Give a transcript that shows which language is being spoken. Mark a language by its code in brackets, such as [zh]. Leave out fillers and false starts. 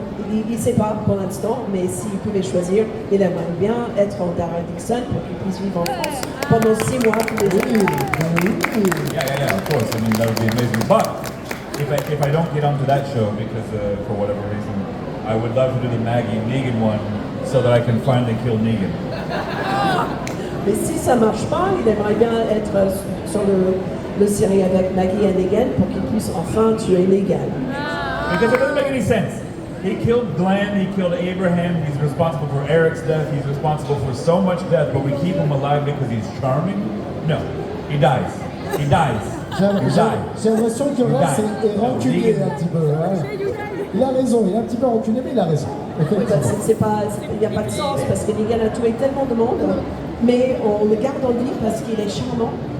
[fr] Il ne sait pas pour l'instant, mais s'il pouvait choisir, il aimerait bien être en Daryl Dixon pour qu'il puisse vivre en France pendant 6 mois tous les ans. [en] yeah, of course. I mean, that would be amazing. But if I don't get onto that show because for whatever reason, I would love to do the Maggie Negan one so that I can finally kill Negan. [fr] Mais si ça ne marche pas, il aimerait bien être sur le série avec Maggie et Negan pour qu'il puisse enfin tuer Negan. [en] Because it doesn't make any sense. He killed Glenn, he killed Abraham, he's responsible for Eric's death, he's responsible for so much death, but we keep him alive because he's charming? No, he dies. He dies. [fr] J'ai l'impression que Ross est rancunier un petit peu. Hein. Il a raison, il est un petit peu rancunier, mais il a raison. Il n'y a pas de sens parce que Negan a tué tellement de monde, mais on le garde en vie parce qu'il est charmant.